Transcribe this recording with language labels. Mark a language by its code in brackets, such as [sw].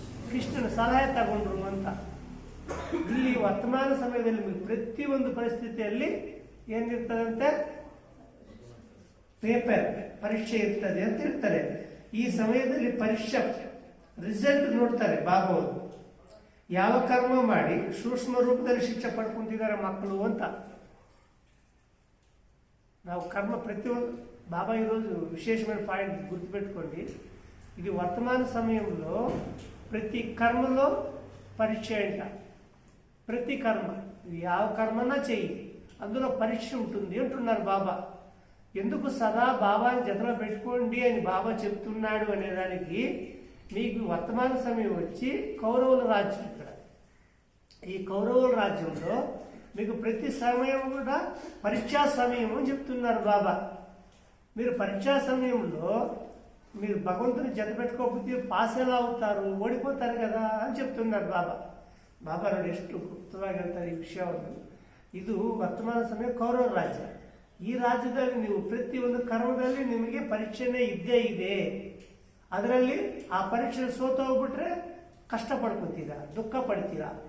[kn] ಕೃಷ್ಣನ ಸಲಹೆ ತಗೊಂಡ್ರು ಅಂತ. ಇಲ್ಲಿ ವರ್ತಮಾನ ಸಮಯದಲ್ಲಿ ನಿಮಗೆ ಪ್ರತಿಯೊಂದು ಪರಿಸ್ಥಿತಿಯಲ್ಲಿ ಏನಿರ್ತದಂತೆ? ಪೇಪರ್ ಪರೀಕ್ಷೆ ಇರ್ತದೆ ಅಂತ ಹೇಳ್ತಾರೆ. ಈ ಸಮಯದಲ್ಲಿ ಪರೀಕ್ಷೆ ರಿಸಲ್ಟ್ ನೋಡ್ತಾರೆ ಬಾಬಾ ಅವರು. ಯಾವ ಕರ್ಮ ಮಾಡಿ ಸೂಕ್ಷ್ಮ ರೂಪದಲ್ಲಿ ಶಿಕ್ಷೆ ಪಡ್ಕೊಂತಿದ್ದಾರೆ ಮಕ್ಕಳು ಅಂತ. ನಾವು ಕರ್ಮ ಪ್ರತಿಯೊಂದು [te] బాబా ఈరోజు విశేషమైన పాయింట్ గుర్తుపెట్టుకోండి. ఇది వర్తమాన సమయంలో ప్రతి కర్మలో పరీక్ష అంట. ప్రతి కర్మ [kn] ಯಾವ [te] కర్మనా చెయ్యి, అందులో పరీక్ష ఉంటుంది అంటున్నారు బాబా. ఎందుకు సదా బాబాని జతలో పెట్టుకోండి అని బాబా చెప్తున్నాడు అనేదానికి మీకు వర్తమాన సమయం వచ్చి కౌరవుల రాజ్యం. ఇక్కడ ఈ కౌరవుల రాజ్యంలో మీకు ప్రతి సమయం కూడా పరీక్షా సమయం అని చెప్తున్నారు బాబా. మీరు పరీక్షా సమయంలో మీరు భగవంతుని జత పెట్టుకోకపోతే పాస్ ఎలా అవుతారు, ఓడిపోతారు కదా అని చెప్తున్నారు ಬಾಬಾ. [kn] ಬಾಬಾ ನೋಡಿ ಎಷ್ಟು ಗುಪ್ತವಾಗಿ ಹೇಳ್ತಾರೆ ಈ ವಿಷಯವನ್ನು. ಇದು ವರ್ತಮಾನ ಸಮಯ ಕೌರವ ರಾಜ್ಯ. ಈ ರಾಜ್ಯದಲ್ಲಿ ನೀವು ಪ್ರತಿಯೊಂದು ಕರ್ಮದಲ್ಲಿ ನಿಮಗೆ ಪರೀಕ್ಷೆನೇ ಇದ್ದೇ ಇದೆ. ಅದರಲ್ಲಿ ಆ ಪರೀಕ್ಷೆ ಸೋತು ಹೋಗ್ಬಿಟ್ರೆ ಕಷ್ಟ ಪಡ್ಕೊತೀರಾ, ದುಃಖ ಪಡ್ತೀರಾ.